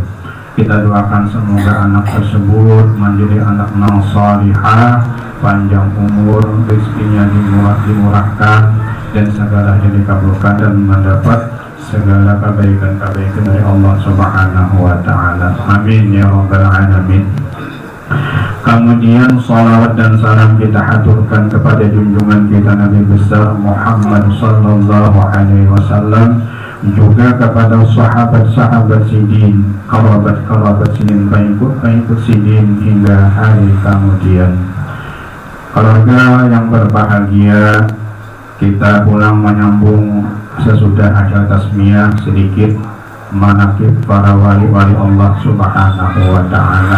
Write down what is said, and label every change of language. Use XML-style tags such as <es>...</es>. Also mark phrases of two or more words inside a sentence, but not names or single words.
<id>Kita doakan semoga anak tersebut menjadi anak yang salihah, panjang umur, rezekinya dimurahkan dan segalanya dikabulkan dan mendapat segala kebaikan-kebaikan dari Allah</id> <ar>سبحانه وتعالى. آمين يا رب العالمين.</ar> <id>Kemudian salawat dan salam kita haturkan kepada junjungan kita Nabi besar Muhammad</id> <ar>صلى الله عليه وسلم,</ar> <id>juga kepada sahabat-sahabat sidin, kerabat-kerabat sidin, pengikut sidin hingga hari kemudian. Keluarga yang berbahagia, kita pulang menyambung sesudah acara tasmiyah sedikit manaqib para wali-wali Allah</id> <ar>سبحانه وتعالى.</ar>